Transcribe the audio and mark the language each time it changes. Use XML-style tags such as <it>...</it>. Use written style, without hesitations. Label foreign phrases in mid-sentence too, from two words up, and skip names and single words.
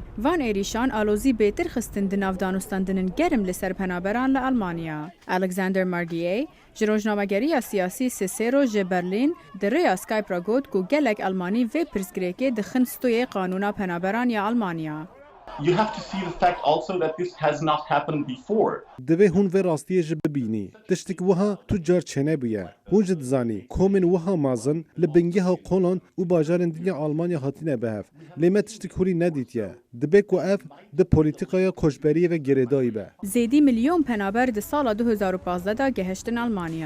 <ku>Van êrîşan alozî bêtir xistin di nav danûstandinên gerim li ser penaberan li Almanya. Alexander Margier ji rojnamegeriya siyasî Cicero ji Berlîn di rêya Skype ra got ku gelek Almanî vê pirsgirêkê dixin stoyê qanûna penaberan ya Almanya.</ku> <en>You have to see the fact also that this has not happened before.</en> <ku>Divê hûn vê rastiyê jî bibînî. Tiştek wiha tu car çene bûye. Hûn jî dizanî komên wiha mezin li bingeha Kolon û bajarên dinya Almanya hatine bihev. Lê me tiştek hûrî nedîtiye. Dibe ku ev di polîtikaya koçberiyê ve gerêdayî be. Zêdî milyon penaber di sala 2015 da gehiştin Almanya.</ku>